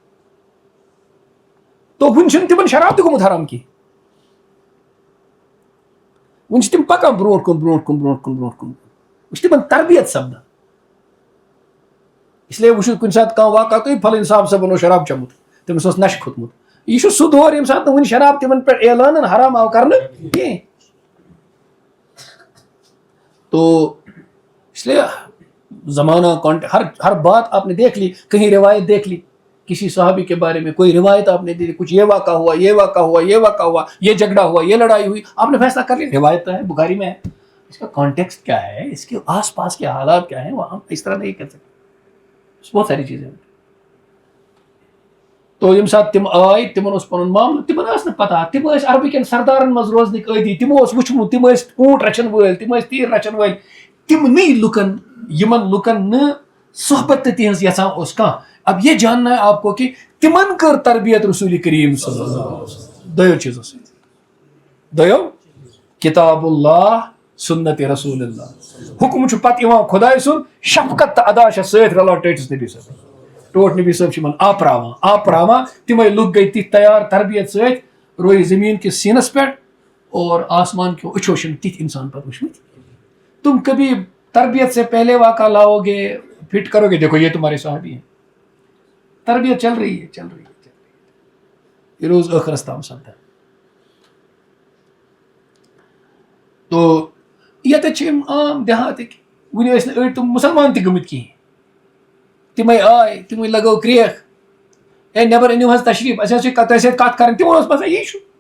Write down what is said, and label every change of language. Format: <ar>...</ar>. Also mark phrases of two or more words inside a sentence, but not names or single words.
<ks>تو وُنہِ چھُنہٕ تِمن شراب تہِ گوٚمُت حرام کینٛہہ وُنہِ چھِ تِم پکان برونٛٹھ کُن وۄنۍ چھِ تِمن تربیت سپدان</ks> <ur>اس لیے</ur> <ks>وٕچھِو کُنہِ ساتہٕ کانٛہہ واقعہ تُہۍ فلٲنۍ صاحب صٲبن اوس شراب چوٚمُت تٔمِس اوس نشہٕ کھوٚتمُت یہِ چھُ سُہ دور ییٚمہِ ساتہٕ نہٕ وُنہِ شراب تِمن پٮ۪ٹھ اعلانن حرام آو کرنہٕ کینٛہہ</ks> <ur>تو اس لیے زمانہ ہر بات آپ نے دیکھ لی کہیں روایت دیکھ لی کسی صحابی کے بارے میں کوئی روایت آپ نے دیکھی کچھ یہ واقعہ ہوا یہ جھگڑا ہوا یہ لڑائی ہوئی آپ نے فیصلہ کر لیا روایت تو ہے بخاری میں ہے اس کا کانٹیکسٹ کیا ہے اس کے آس پاس کے حالات کیا ہیں وہ ہم اس طرح نہیں کر سکتے بہت ساری چیزیں</ur> <ks>تو ییٚمہِ ساتہٕ تِم آے تِمن اوس پنُن معاملہٕ تِمن ٲس نہٕ پتہ تِم ٲسۍ عربہٕ کٮ۪ن سردارن منٛز روزنٕکۍ عٲدی تِمو اوس وٕچھمُت تِم ٲسۍ اوٗنٹ رچھن وٲلۍ تِم ٲسۍ تیٖر رچھن وٲلۍ تِمنٕے لُکن یِمن لُکن نہٕ صحبت تہِ تِہنٛز یژھان اوس کانٛہہ</ks> <ur>اب یہ جاننا ہے آپ کو کہ</ur> <ks>تِمن کٔر تربیت رسول کریم</ks> <ar>صلی اللہ علیہ وسلم</ar> <ks>دۄیو چیٖزو سۭتۍ دۄیو</ks> <ar>کتاب اللہ سنت رسول اللہ</ar> <ks>حکم چھُ پتہٕ یِوان خۄداے سُنٛد شفقت تہٕ ادا چھےٚ سۭتۍ رلان ٹٲٹھِس نبی صٲب ٹوٹھ نبی صٲب چھِ یِمن آپراوان تِمے لُکھ گٔے تِتھۍ تیار تربیت سۭتۍ رویہِ زٔمیٖن کِس سیٖنس پٮ۪ٹھ اور آسمان کیو أچھو چھِنہٕ تِتھۍ اِنسان پتہٕ وٕچھمٕتۍ</ks> <ur>تم کبھی تربیت سے پہلے واقعہ لاؤ گے فٹ کرو گے دیکھو یہ تمہارے صحابی ہیں تربیت چل رہی ہے</ur> <ks>یہ روز آخرس تام سپدان تو ییٚتٮ۪تھ چھِ یِم عام دیہاتٕکۍ وٕنہِ ٲسۍ نہٕ أڑۍ تِم مُسلمان تہِ گٔمٕتۍ کِہیٖنۍ تِمے آے تِمے لگٲو کرٛیکھ ہے نٮ۪بر أنِو حظ تشریٖف اَسہِ حظ چھِ تۄہہِ سۭتۍ کَتھ کَرٕنۍ تِمن اوس باسان یی چھُ</ks>